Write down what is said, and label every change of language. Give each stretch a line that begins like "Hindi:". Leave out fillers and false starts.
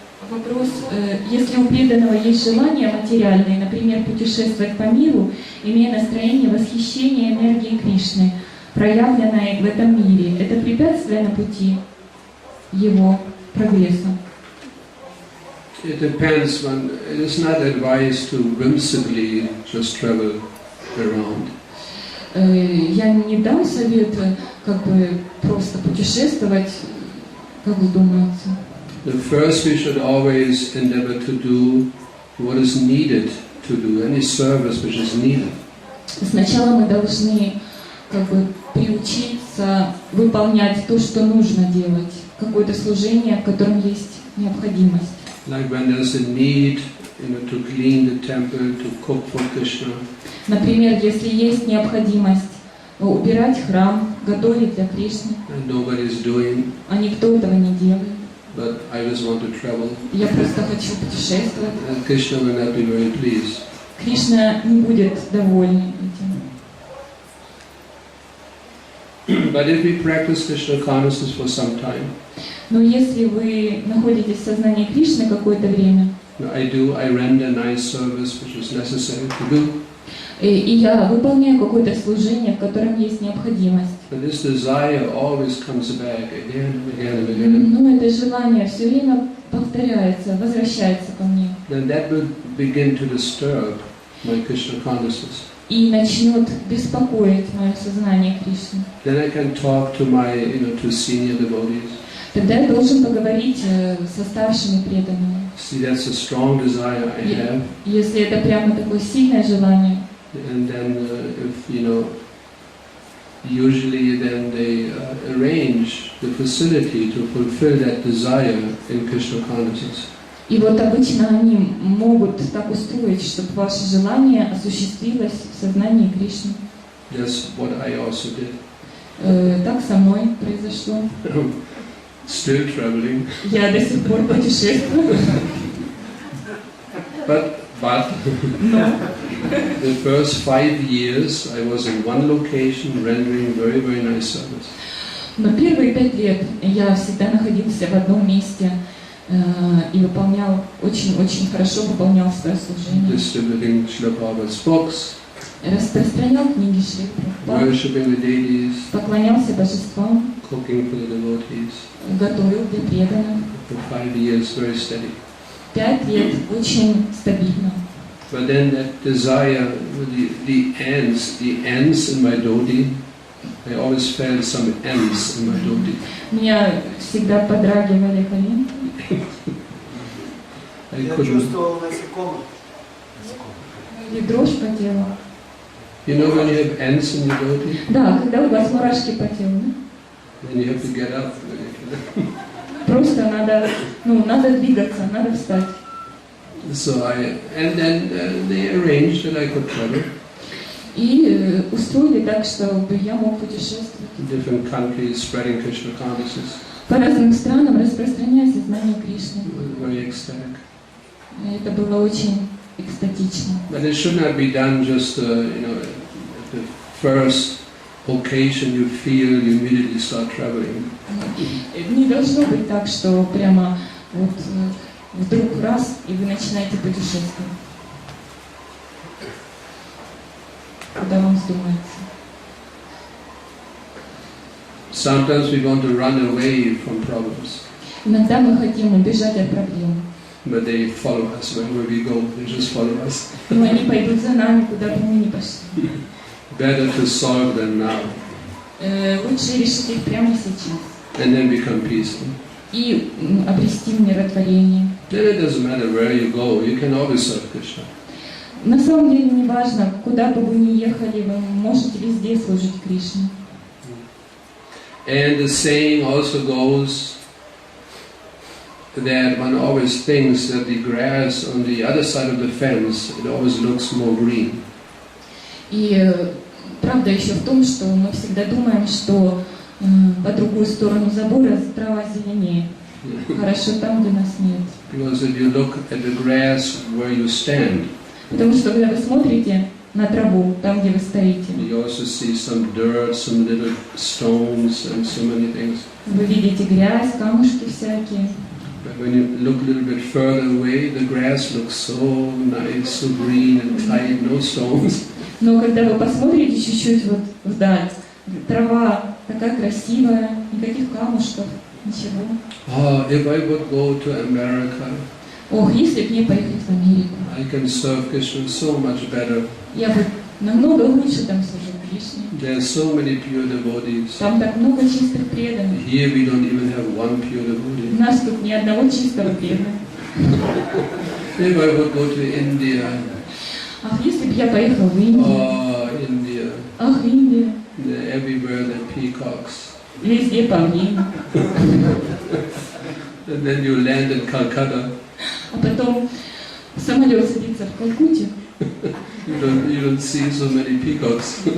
Russian: Вопрос, если у преданного есть желание материальное, например, путешествовать по миру, имея настроение восхищения энергией Кришны, проявленной в этом мире, это препятствие на пути его прогресса?
English: It depends. It is not advised to whimsically just travel around.
Russian: Я не дам совет, как бы просто путешествовать, как вздумается.
English: First, we should always endeavor to do what is needed to do, any service which is needed.
Russian: Сначала мы должны как бы приучиться выполнять то, что нужно делать, какое-то служение, в котором есть необходимость.
English: Like when there's a need, to clean the temple, to cook for Krishna.
Russian: Например, если есть необходимость убирать храм, готовить для Кришны,
English: And nobody is doing,
Russian: а никто этого не делает.
English: but I just want to travel.
Russian: Я просто хочу путешествовать.
English: And Krishna will not be very pleased.
Russian: Кришна не будет доволен этим.
English: But if we practice Krishna consciousness for some time,
Russian: Но если вы находитесь в сознании Кришны какое-то время,
English: I render nice service which is necessary to do.
Russian: И я выполняю какое-то служение, в котором есть необходимость.
English: But this desire always comes back again and again and again.
Russian: Но это желание все время повторяется, возвращается ко мне.
English: Then that will begin to disturb my Krishna consciousness.
Russian: И начнет беспокоить мое сознание Кришны.
English: Then I can talk to my, to senior devotees.
Russian: Тогда я должен поговорить со старшими преданными.
English: See, that's a strong desire I have.
Russian: Если это прямо такое сильное желание.
English: And then, usually then they arrange the facility to fulfill that desire in Krishna consciousness.
Russian: И вот обычно они могут так устроить, чтобы ваше желание осуществилось в сознании Кришны.
English: That's what I also did.
Russian: Так со мной произошло.
English: Still traveling.
Russian: Я до сих пор путешествую.
English: But the first 5 years I was in one location rendering very, very nice service.
Russian: Но первые 5 лет я всегда находился в одном месте и выполнял очень хорошо выполнял свое служение.
English: Distributing Шрила Prabhupada's books,
Russian: распространял книги Шрилы Прабхупады,
English: worshipping the deities,
Russian: поклонялся божествам,
English: cooking for the devotees.
Russian: готовил для преданных.
English: For 5 years, very steady.
Russian: 5 лет очень стабильно.
English: But then that desire, the ants in my dhoti, I always felt some ants in my dhoti.
Russian: Меня всегда подрагивали коленки. Я чувствовал насекомых. И дрожь по телу.
English: You know when you have ants in your dhoti?
Russian: Да, когда у вас мурашки по телу,
English: Then you have to get up.
Russian: просто надо двигаться, надо встать.
English: So then they arranged that I could travel
Russian: И устроили так, чтобы я мог путешествовать
English: in different countries, spreading Krishna consciousness.
Russian: по разным странам, распространяя сознание Кришны.
English: Very ecstatic.
Russian: Это было очень экстатично.
English: But it should not be done just, at the first occasion you feel, you immediately start traveling.
Russian: Не должно быть так, что прямо вдруг раз, и вы начинаете путешествовать. Куда вам вздумается.
English: Sometimes we want to run away from problems,
Russian: Иногда мы хотим убежать от проблем.
English: but they follow us wherever we go. They just follow us.
Russian: Но они пойдут за нами, куда бы мы ни пошли.
English: Better to solve them now
Russian: Лучше решить их прямо сейчас.
English: and then become peaceful.
Russian: И обрести умиротворение.
English: Then it doesn't matter where you go. You can always serve Krishna.
Russian: На самом деле не важно, куда бы вы ни ехали, вы можете везде служить Кришне.
English: And the saying also goes that one always thinks that the grass on the other side of the fence, it always looks more green.
Russian: И правда еще в том, что мы всегда думаем, что по другую сторону забора трава зеленее. Хорошо там, где нас нет.
English: Because if you look at the grass where you stand,
Russian: Потому что когда вы смотрите на траву, там, где вы стоите,
English: you also see some dirt, some little stones and so many things.
Russian: вы видите грязь, камушки всякие.
English: But when you look a little bit further away, the grass looks so nice, so green and tight, no stones.
Russian: Но когда вы посмотрите чуть-чуть вдаль, трава такая красивая, никаких камушков, ничего.
English: Oh, if I would go to America,
Russian: Ох, если бы мне поехать в Америку,
English: I can serve Krishna so much better.
Russian: я бы намного лучше там служил Кришне.
English: There are so many pure devotees.
Russian: Там так много чистых преданных.
English: Here we don't even have one pure devotee.
Russian: нас тут ни одного чистого преданного.
English: If I would go to India,
Russian: Ах, если бы я поехал в Индию.
English: India,
Russian: Ах, Индия.
English: everywhere there are peacocks.
Russian: Везде павлины.
English: And then you land in Calcutta,
Russian: А потом самолет садится в Калькутте,
English: you don't see so many peacocks.